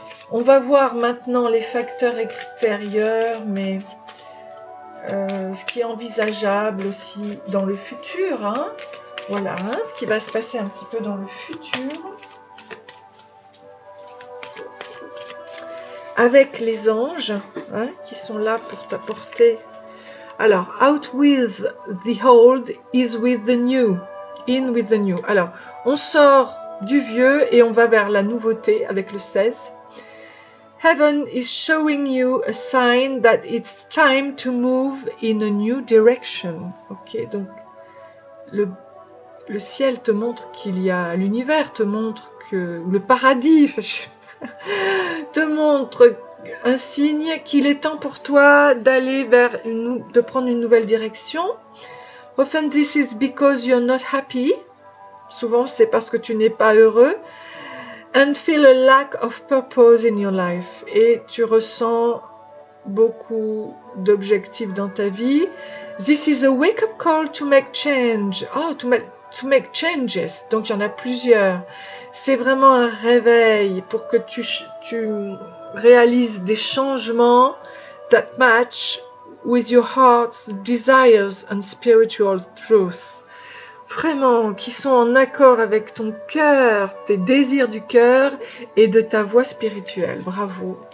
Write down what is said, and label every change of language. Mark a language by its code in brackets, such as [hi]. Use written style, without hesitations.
[fr] On va voir maintenant les facteurs extérieurs, mais ce qui est envisageable aussi dans le futur. Hein. Voilà, hein, ce qui va se passer un petit peu dans le futur. Avec les anges hein, qui sont là pour t'apporter. [en] Alors, out with the old is with the new. In with the new. [fr] Alors, on sort du vieux et on va vers la nouveauté avec le 16. [en] Heaven is showing you a sign that it's time to move in a new direction. [fr] Ok, donc le ciel te montre qu'il y a, l'univers te montre que, le paradis te montre un signe qu'il est temps pour toi d'aller vers de prendre une nouvelle direction. [en] Often this is because you're not happy. [fr] Souvent c'est parce que tu n'es pas heureux. [en] And feel a lack of purpose in your life. [fr] Et tu ressens beaucoup d'objectifs dans ta vie. [en] This is a wake-up call to make change. [fr] Oh, [en] to make changes. [fr] Donc il y en a plusieurs. C'est vraiment un réveil pour que tu réalises des changements [en] that match with your heart's desires and spiritual truth. [fr] Vraiment, qui sont en accord avec ton cœur, tes désirs du cœur et de ta voix spirituelle. Bravo.